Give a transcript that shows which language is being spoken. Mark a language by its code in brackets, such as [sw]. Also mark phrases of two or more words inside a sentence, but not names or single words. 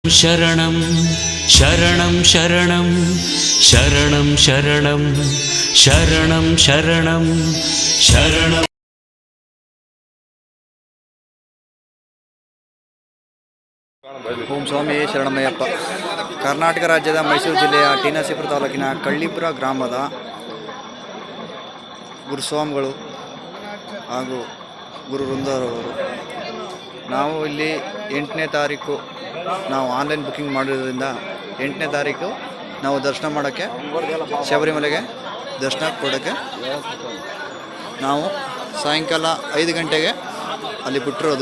[sa] ಶರಣಂ ಶರಣಂ ಶರಣಂ ಶರಣಂ ಶರಣಂ ಶರಣಂ ಶರಣಂ ಶರಣಂ. ಓಂ ಸ್ವಾಮಿ ಶರಣಮಯ್ಯಪ್ಪ. [kn] ಕರ್ನಾಟಕ ರಾಜ್ಯದ ಮೈಸೂರು ಜಿಲ್ಲೆಯ ಟಿ ನರಸೀಪುರ ತಾಲೂಕಿನ ಕಳ್ಳಿಪುರ ಗ್ರಾಮದ ಗುರುಸ್ವಾಮಿಗಳು ಹಾಗೂ ಗುರು ವೃಂದರವರು. ನಾವು ಇಲ್ಲಿ 8ನೇ ತಾರೀಕು ನಾವು [en] online booking [kn] ಮಾಡಿರೋದ್ರಿಂದ 8ನೇ ತಾರೀಕು ನಾವು ದರ್ಶನ ಮಾಡೋಕ್ಕೆ, ಶಬರಿಮಲೆಗೆ ದರ್ಶನ ಕೊಡೋಕ್ಕೆ ನಾವು ಸಾಯಂಕಾಲ 5 ಗಂಟೆಗೆ ಅಲ್ಲಿ ಬಿಟ್ಟಿರೋದು.